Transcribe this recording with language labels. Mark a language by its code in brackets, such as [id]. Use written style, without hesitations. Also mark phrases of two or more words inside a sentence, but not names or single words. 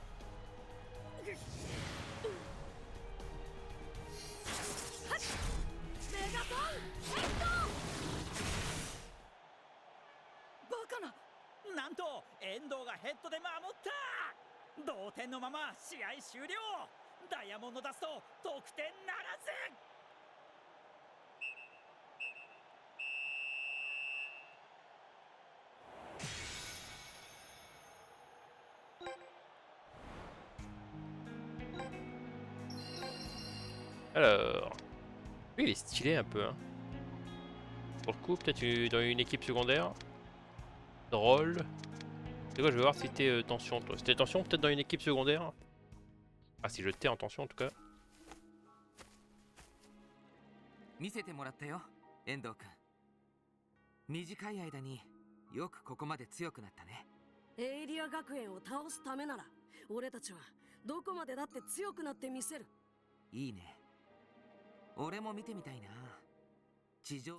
[ja] メガトンヘッバカな。なんと遠藤がヘッドで守った同点のまま試合終了ダイヤモンドダスト得点ならず [fr] Alors. Lui, il est stylé un peu. Hein. Pour le coup, peut-être dans une équipe secondaire. Drôle. C'est quoi, je vais voir si t'es tension, toi. Si t'es tension, peut-être dans une équipe secondaire. Ah, si je t'ai en tension en tout cas. [ja] 見せてもらったよ遠藤君短い間によくここまで強くなったねエイリア学園を倒すためなら俺たちはどこまでだって強くなってみせるいいね俺も見てみたいな地上